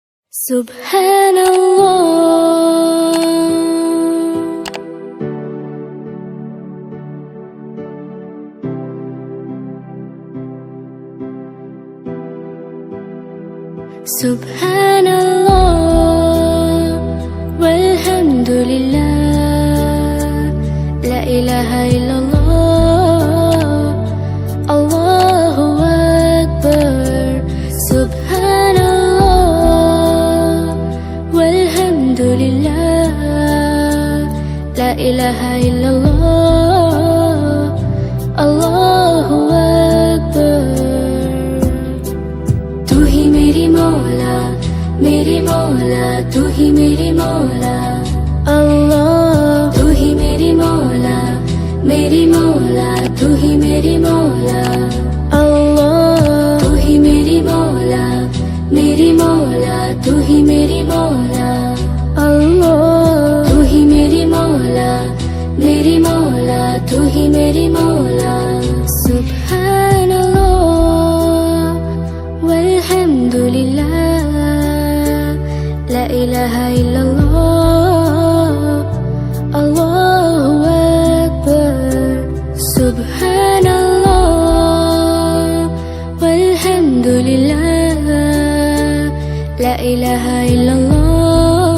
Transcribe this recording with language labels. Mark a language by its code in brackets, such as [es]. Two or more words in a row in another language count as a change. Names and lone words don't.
[ar] سبحان الله، سبحان الله، والحمد لله، لا إله إلا الله، الله أكبر. سبحان الله، والحمد لله، لا إله إلا الله، الله أكبر. [hi] तू ही मेरी मौला, तू ही मेरी मौला, अल्लाह। तू ही मेरी मौला, तू ही मेरी मौला, अल्लाह। तू ही मेरी मौला, तू ही मेरी मौला, अल्लाह। तू ही मेरी मौला, तू ही मेरी मौला। [ar] سبحان الله، والحمد لله، لا إله إلا الله، الله أكبر. سبحان الله، والحمد لله، لا إله إلا الله,